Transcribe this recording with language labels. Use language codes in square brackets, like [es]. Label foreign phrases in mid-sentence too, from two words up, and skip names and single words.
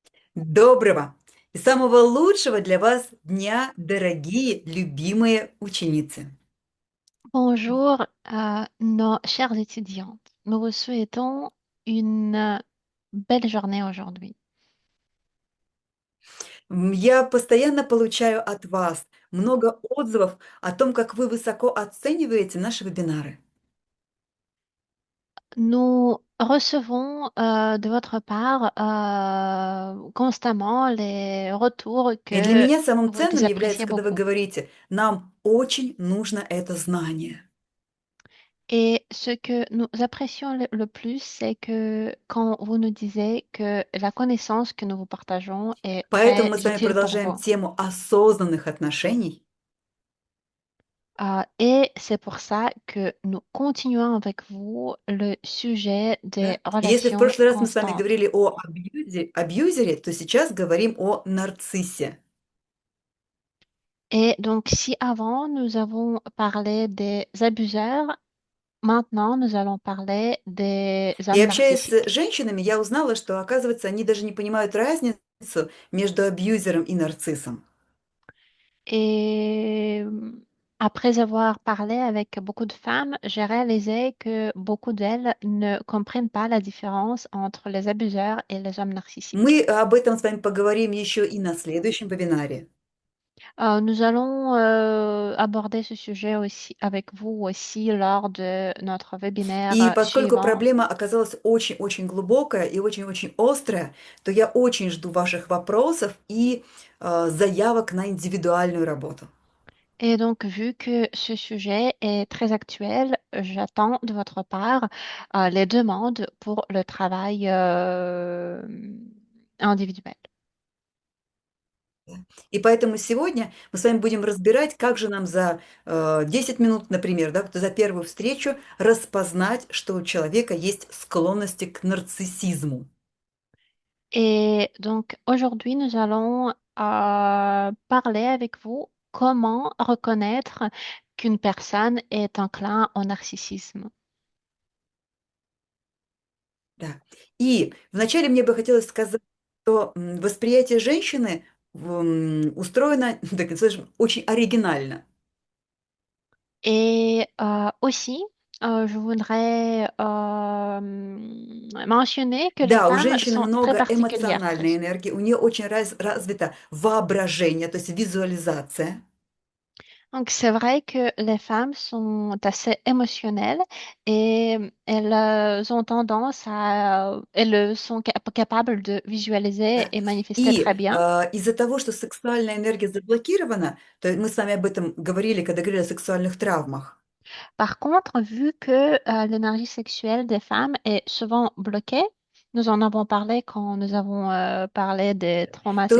[ru] Доброго и самого лучшего для вас дня, дорогие, любимые ученицы. [fr] Bonjour, nos chères étudiantes. Nous vous souhaitons une belle journée aujourd'hui. [ru] Я постоянно получаю от вас много отзывов о том, как вы высоко оцениваете наши вебинары. [fr] Nous recevons de votre part constamment les retours [ru] И для [fr] que [ru] меня самым [fr] vous [ru] ценным [fr] les [ru] является, [fr] appréciez [ru] когда вы [fr] beaucoup. [ru] говорите, нам очень нужно это знание. [fr] Et ce que nous apprécions le plus, c'est que quand vous nous disiez que la connaissance que nous vous partageons est [ru] Поэтому [fr] très [ru] мы с вами [fr] utile pour [ru] продолжаем [fr] vous. [ru] тему осознанных отношений. [fr] Et c'est pour ça que nous continuons avec vous le sujet des [ru] Да? И если в [fr] relations [ru] прошлый раз мы с вами [fr] constantes. [ru] говорили о абьюзере, то сейчас говорим о нарциссе. [fr] Et donc, si avant nous avons parlé des abuseurs, maintenant nous allons parler des [ru] И [fr] hommes [ru] общаясь с [fr] narcissiques. [ru] женщинами, я узнала, что, оказывается, они даже не понимают разницу между абьюзером и нарциссом. [fr] Et après avoir parlé avec beaucoup de femmes, j'ai réalisé que beaucoup d'elles ne comprennent pas la différence entre les abuseurs et les hommes narcissiques. [ru] Мы об этом с вами поговорим еще и на следующем вебинаре. [fr] Nous allons aborder ce sujet aussi avec vous aussi lors de notre webinaire [ru] И поскольку [fr] suivant. [ru] проблема оказалась очень-очень глубокая и очень-очень острая, то я очень жду ваших вопросов и заявок на индивидуальную работу. [fr] Et donc, vu que ce sujet est très actuel, j'attends de votre part les demandes pour le travail individuel. [ru] Да. И поэтому сегодня мы с вами будем разбирать, как же нам за 10 минут, например, да, вот за первую встречу распознать, что у человека есть склонности к нарциссизму. [fr] Et donc, aujourd'hui, nous allons parler avec vous comment reconnaître qu'une personne est enclin au narcissisme. [ru] Да. И вначале мне бы хотелось сказать, что восприятие женщины устроено, так скажем, очень оригинально. [fr] Et aussi, je voudrais mentionner que les [ru] Да, у [fr] femmes [ru] женщины [fr] sont très [ru] много [fr] particulières. [ru] эмоциональной энергии, у нее очень развито воображение, то есть визуализация. [fr] Donc, c'est vrai que les femmes sont assez émotionnelles et elles ont tendance à, elles sont capables de visualiser [ru] Да. [fr] et manifester [ru] И [fr] très bien. [ru] из-за того, что сексуальная энергия заблокирована, то мы с вами об этом говорили, когда говорили о сексуальных травмах. [fr] Par contre, vu que l'énergie sexuelle des femmes est souvent bloquée, nous en avons parlé quand nous avons parlé des traumas [ru] То